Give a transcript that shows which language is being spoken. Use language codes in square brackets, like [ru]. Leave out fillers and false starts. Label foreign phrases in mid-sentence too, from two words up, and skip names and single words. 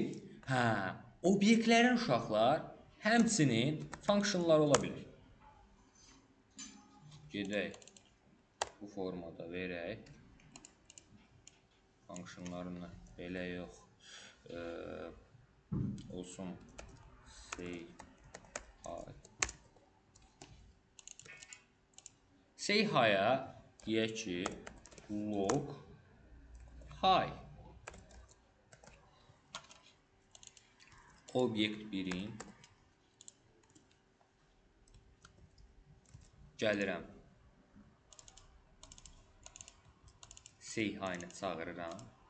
[az] Hə, obyektlərin uşaqlar həmçinin funksiyonları ola bilir. Gedək. Bu formada verək. Funksiyonlarını belə yox. Olsun. [en] Say hi. Say hi-a [az] deyək ki, [en] log hi. [az] Obyekt 1-in gəlirəm. [en] Say hi-ni [az] çağırıram.